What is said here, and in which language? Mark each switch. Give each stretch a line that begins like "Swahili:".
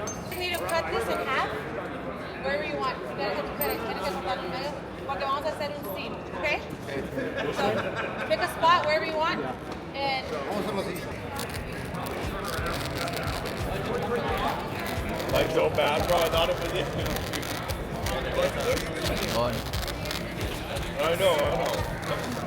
English: You need to cut this in half wherever you want. You gotta have to cut it.
Spanish: Tienes que cortarlo en medio porque vamos a hacer un seam,
English: okay? So pick a spot wherever you want and
Spanish: Vamos a hacerlo así.
English: Like so bad, bro. I thought it was you. On. I know.